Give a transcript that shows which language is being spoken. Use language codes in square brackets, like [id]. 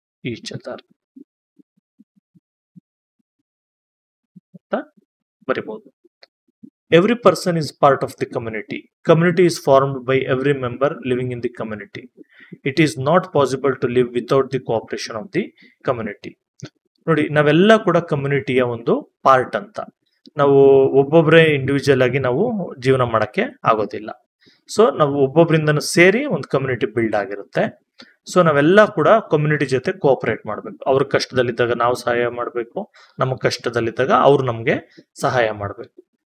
[en] each other [kn] ಅಂತ ಬರಿಬಹುದು. [en] Every person is part of the community. Community is formed by every member living in the community. It is not possible to live without the cooperation of the community. [kn] ನೋಡಿ, ನಾವೆಲ್ಲ ಕೂಡ ಕಮ್ಯುನಿಟಿಯ ಒಂದು part ಅಂತ. ನಾವು ಒಬ್ಬೊಬ್ಬರೇ individual ಆಗಿ ನಾವು ಜೀವನ ಮಾಡಕ್ಕೆ ಆಗೋದಿಲ್ಲ. ಸೊ ನಾವು ಒಬ್ಬೊಬ್ಬರಿಂದನೂ ಸೇರಿ ಒಂದು ಕಮ್ಯುನಿಟಿ ಬಿಲ್ಡ್ ಆಗಿರುತ್ತೆ. ಸೊ ನಾವೆಲ್ಲ ಕೂಡ ಕಮ್ಯುನಿಟಿ ಜೊತೆ ಕೋಆಪರೇಟ್ ಮಾಡಬೇಕು. ಅವ್ರ ಕಷ್ಟದಲ್ಲಿದ್ದಾಗ ನಾವು ಸಹಾಯ ಮಾಡಬೇಕು, ನಮ್ಮ ಕಷ್ಟದಲ್ಲಿದ್ದಾಗ ಅವ್ರು ನಮಗೆ ಸಹಾಯ ಮಾಡಬೇಕು.